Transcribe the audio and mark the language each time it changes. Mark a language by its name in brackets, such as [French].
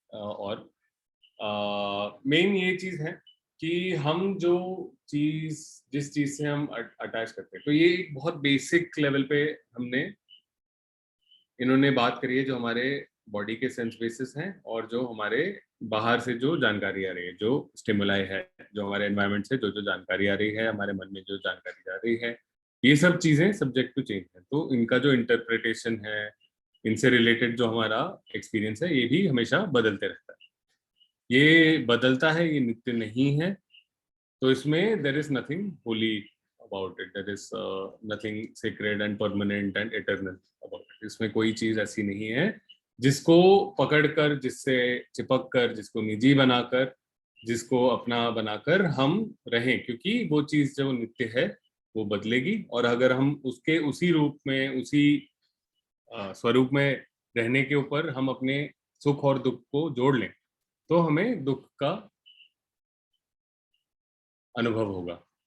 [Hindi] और मेन ये चीज़ है कि हम जिस चीज़ से हम अटैच करते हैं, तो ये एक बहुत बेसिक लेवल पे इन्होंने बात करी है, जो हमारे बॉडी के सेंस बेसिस हैं और जो हमारे बाहर से जो जानकारी आ रही है, जो स्टिमुलाई है, जो हमारे एनवायरनमेंट से जो जो जानकारी आ रही है, हमारे मन में जो जानकारी जा रही है, ये सब चीजें सब्जेक्ट टू चेंज है। तो इनका जो इंटरप्रिटेशन है, इनसे रिलेटेड जो हमारा एक्सपीरियंस है, ये भी हमेशा बदलते रहता है। ये बदलता है, ये नित्य नहीं है। तो इसमें [English] There is nothing holy about it, there is nothing sacred and permanent and eternal about it. [Hindi] इसमें कोई चीज ऐसी नहीं है जिसको पकड़कर, जिससे चिपक कर, जिसको निजी बनाकर, जिसको अपना बनाकर हम रहें, क्योंकि वो चीज जो नित्य है वो बदलेगी। और अगर हम उसके उसी रूप में, उसी स्वरूप में रहने के ऊपर हम अपने सुख और दुख को जोड़ लें, तो हमें दुख का अनुभव होगा।